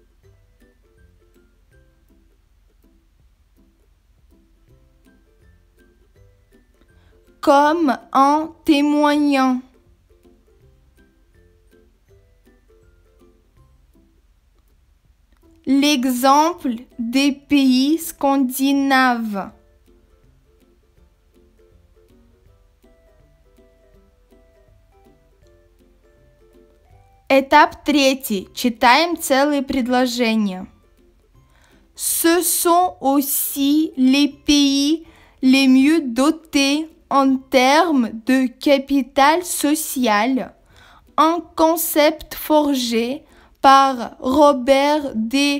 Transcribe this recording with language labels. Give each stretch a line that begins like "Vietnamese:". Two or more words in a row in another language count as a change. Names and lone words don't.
French: Comme en témoignant. L'exemple des pays scandinaves.
Russian: Этап третий. Читаем целые предложения.
French: Ce sont aussi les pays les mieux dotés en termes de capital social, un concept forgé par Robert D.